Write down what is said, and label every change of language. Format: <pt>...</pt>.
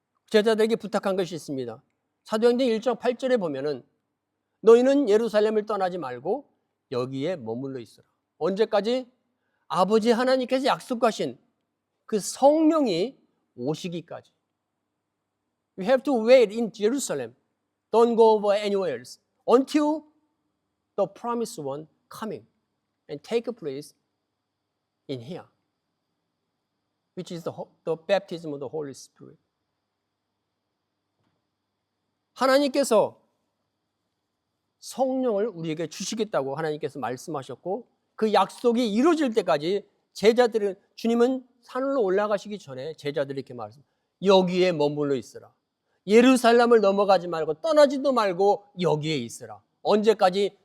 <ko>제자들에게 부탁한 것이 있습니다. 사도행전 1장 8절에 보면은 너희는 예루살렘을 떠나지 말고 여기에 머물러 있어라. 언제까지? 아버지 하나님께서 약속하신 그 성령이 오시기까지.</ko> <en>You have to wait in Jerusalem. Don't go over anywhere else until the promised one coming and take a place in here, which is the baptism of the Holy Spirit.</en> <ko>하나님께서 성령을 우리에게 주시겠다고 하나님께서 말씀하셨고 그 약속이 이루어질 때까지 제자들은 주님은 산으로 올라가시기 전에 제자들이 이렇게 말씀 여기에 머물러 있으라. 예루살렘을 넘어가지 말고 떠나지도 말고 여기에 있으라. 언제까지?</ko>